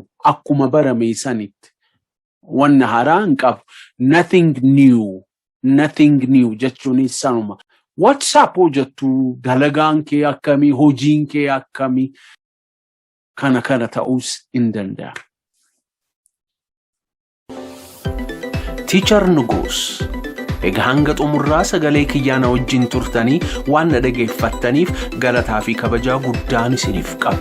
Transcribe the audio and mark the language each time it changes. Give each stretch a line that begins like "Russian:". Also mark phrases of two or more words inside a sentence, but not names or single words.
Oromo: Akkuma barame sanitti. Wanna haraa hin qabu.
English: Nothing new
Oromo: jechuun sanuma.
English: What's up
Oromo: jettu? Dalagaan kee akkamii? Hojiin kee akkamii? Kana ta'us in danda'a. Teacher Nugus. Egaa hanga xumurraa sagalee kiyyaana wajjin turtanii waan na dhageeffattaniif galataa fi kabajaa guddaan isiniif qaba.